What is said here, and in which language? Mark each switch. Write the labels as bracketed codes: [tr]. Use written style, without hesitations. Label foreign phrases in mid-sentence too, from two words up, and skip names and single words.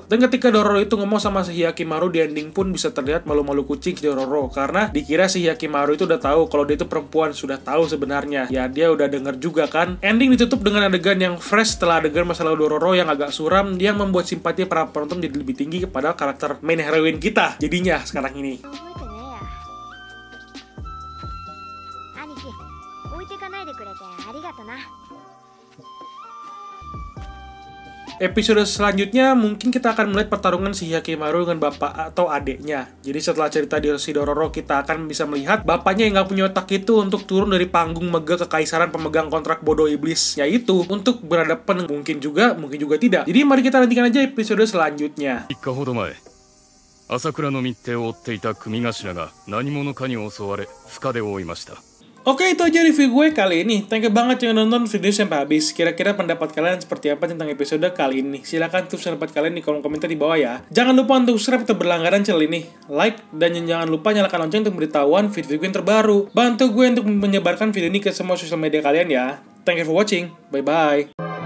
[id] Dan ketika Dororo itu ngomong sama si Hyakimaru di ending pun bisa terlihat malu-malu kucing si Dororo karena dikira si Hyakimaru itu udah tahu kalau dia itu perempuan, sudah tahu sebenarnya. Ya dia udah denger juga kan. Ending ditutup dengan adegan yang fresh setelah adegan masalah Dororo yang agak suram yang membuat simpati para penonton jadi lebih tinggi kepada karakter [en] main heroine [id] kita jadinya sekarang ini. [ja] 兄貴置いてかないでくれてありがとな。 [id] Episode selanjutnya mungkin kita akan melihat pertarungan si Hyakimaru dengan bapak atau adeknya. Jadi setelah cerita di si Dororo, kita akan bisa melihat bapaknya yang gak punya otak itu untuk turun dari panggung mega kekaisaran pemegang kontrak bodoh iblis, yaitu untuk berhadapan mungkin juga tidak. Jadi mari kita nantikan aja episode selanjutnya. [ja] 3 日ほど前、朝倉の密偵を追っていた組頭が何者かに襲われ深手を負いました。 [id] Oke, itu aja review gue kali ini. [en] Thank you [id] banget yang nonton video sampai habis. Kira-kira pendapat kalian seperti apa tentang episode kali ini? Silahkan tulis pendapat kalian di kolom komentar di bawah ya. Jangan lupa untuk subscribe atau berlangganan channel ini, like, dan jangan lupa nyalakan lonceng untuk memberitahuan video gue yang terbaru. Bantu gue untuk menyebarkan video ini ke semua sosial media kalian ya. [en] Thank you for watching. Bye-bye.